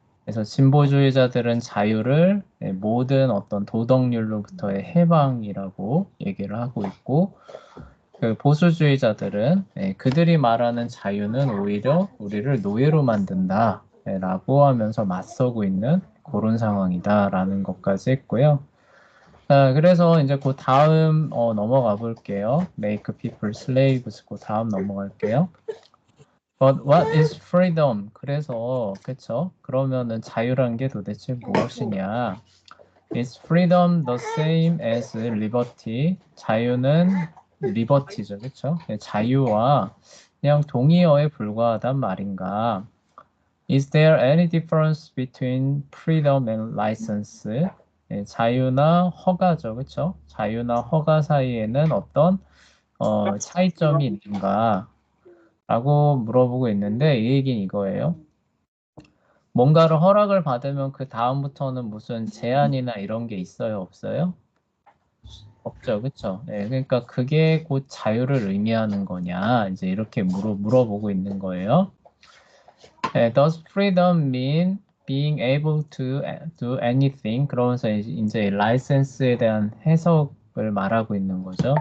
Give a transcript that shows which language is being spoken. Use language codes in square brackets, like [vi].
[ko] 그래서 진보주의자들은 자유를 모든 어떤 도덕률로부터의 해방이라고 얘기를 하고 있고, 그 보수주의자들은 그들이 말하는 자유는 오히려 우리를 노예로 만든다라고 하면서 맞서고 있는 그런 상황이다라는 것까지 했고요. 그래서 이제 그 다음 넘어가 볼게요. [en] Make people slaves. [ko] 그 다음 넘어갈게요. [en] But what is freedom? [ko] 그래서 그쵸? 그러면은 자유란 게 도대체 무엇이냐? [en] Is freedom the same as liberty? [ko] 자유는 liberty죠, 그쵸? 자유와 그냥 동의어에 불과하단 말인가? [en] Is there any difference between freedom and license? [ko] 자유나 허가죠, 그쵸? 자유나 허가 사이에는 어떤 차이점이 있는가? 라고 물어보고 있는데 이 얘기는 이거예요. 뭔가를 허락을 받으면 그 다음부터는 무슨 제한이나 이런 게 있어요? 없어요? 없죠. 그쵸? 그러니까 그게 곧 자유를 의미하는 거냐? 이제 이렇게 물어보고 있는 거예요. [en] Does freedom mean being able to do anything? [ko] 그러면서 이제 라이센스에 대한 해석을 말하고 있는 거죠.